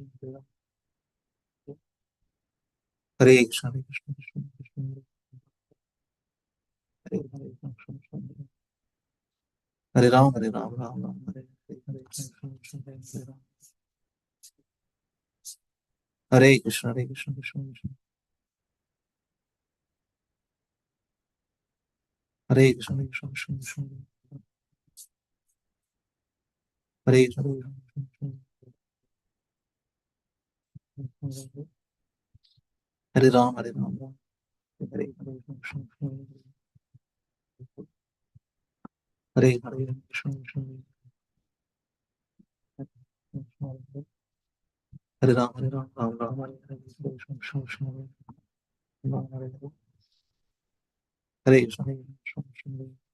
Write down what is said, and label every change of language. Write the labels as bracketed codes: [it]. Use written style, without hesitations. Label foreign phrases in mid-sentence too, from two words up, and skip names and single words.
[sa] హరే కృష్ణ హరే కృష్ణ కృష్ణ కృష్ణ హరే హరే కృష్ణ కృష్ణ హరే రామ హరే రామ రామ రామ హరే హరే కృష్ణ కృష్ణ కృష్ణ హరే కృష్ణ హరే కృష్ణ కృష్ణ కృష్ణ హరే కృష్ణ హరే కృష్ణ కృష్ణ కృష్ణ హరే కృష్ణ హరే కృష్ణ కృష్ణ Hare Ram, Hare Ram, Ram Hare Hare, Krishna Hare Hare, Krishna Krishna Hare Ram, Hare Ram, Ram Ram Hare Hare, Krishna Krishna Ram Hare Hare, Hare Krishna, Hare Krishna, Krishna